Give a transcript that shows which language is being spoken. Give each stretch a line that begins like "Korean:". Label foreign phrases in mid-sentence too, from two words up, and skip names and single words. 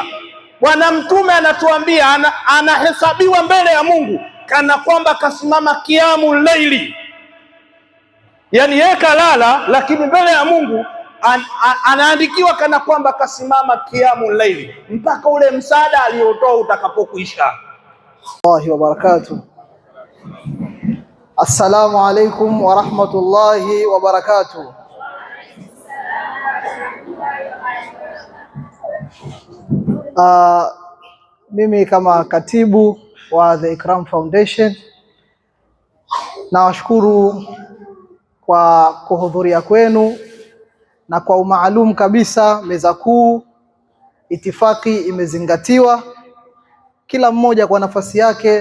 Swahili: Bwana Mtume anatuambia anahesabiwa mbele ya Mungu kana kwamba kasimama
Arabic: قيام الليل,
Swahili: yani yeye kalala, lakini mbele ya Mungu anaandikiwa kana kwamba kasimama
Arabic: قيام الليل
Swahili: mpaka ule msaada aliotoa utakapokuisha.
Arabic: الله وبركاته. السلام عليكم ورحمة الله وبركاته.
Swahili: Mimi kama katibu wa The Ikram Foundation nawashukuru kwa kuhudhuria kwenu, na kwa umaalum kabisa meza kuu itifaki imezingatiwa, kila mmoja kwa nafasi yake.